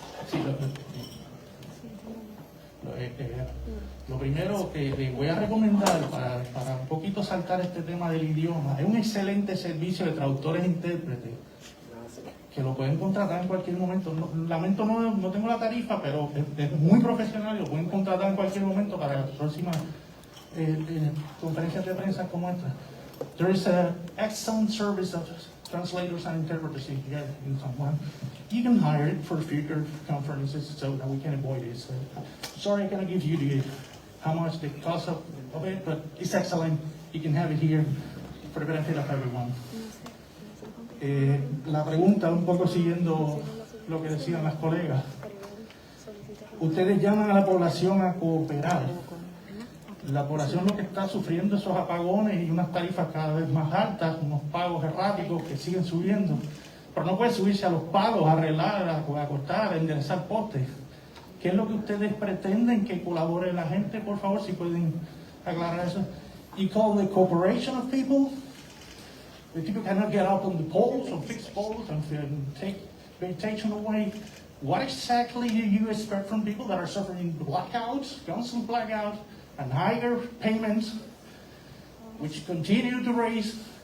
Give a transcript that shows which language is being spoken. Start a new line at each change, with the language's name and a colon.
Spanish: Sí, lo primero que le voy a recomendar para un poquito saltar este tema del idioma, es un excelente servicio de traductores e intérpretes que lo pueden contratar en cualquier momento. Lamento no tengo la tarifa, pero es muy profesional y lo pueden contratar en cualquier momento para las próximas conferencias de prensa como esta.
English: There is an excellent service of translators and interpreters here in San Juan. You can hire it for future conferences so that we can avoid this. Sorry I cannot give you how much the cost of it, but it's excellent. You can have it here for the benefit of everyone.
Spanish: La pregunta, un poco siguiendo lo que decían las colegas. Ustedes llaman a la población a cooperar. La población lo que está sufriendo esos apagones y unas tarifas cada vez más altas, unos pagos erráticos que siguen subiendo. Pero no puede subirse a los palos, a arreglar, a cortar, a enderezar postes. ¿Qué es lo que ustedes pretenden que colabore la gente? Por favor, si pueden aclarar eso.
English: You call the cooperation of people? The people cannot get up on the poles or fix poles and take vegetation away. What exactly do you expect from people that are suffering blackouts, constant blackouts, and higher payments, which continue to raise?